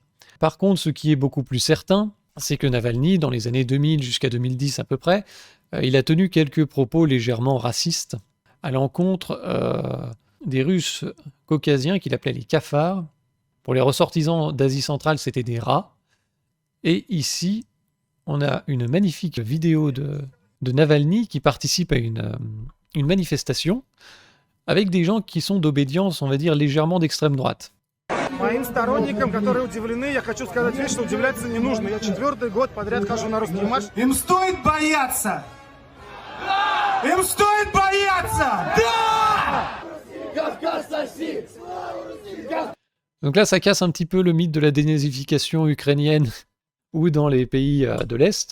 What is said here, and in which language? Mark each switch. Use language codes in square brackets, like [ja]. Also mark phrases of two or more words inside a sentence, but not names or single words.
[fr] Par contre, ce qui est beaucoup plus certain, c'est que Navalny, dans les années 2000 jusqu'à 2010 à peu près, il a tenu quelques propos légèrement racistes à l'encontre des Russes caucasiens qu'il appelait les cafards. Pour les ressortissants d'Asie centrale, c'était des rats. Et ici, on a une magnifique vidéo de Navalny qui participe à une manifestation avec des gens qui sont d'obédience, on va dire, légèrement d'extrême droite. [ru] Моим сторонникам, которые удивлены, я хочу сказать вещь, что удивляться не нужно. Я 4-й год подряд хожу на русский марш. Им стоит бояться! Им стоит бояться! Да! [fr] Donc là, ça casse un petit peu le mythe de la dénazification ukrainienne ou dans les pays de l'Est.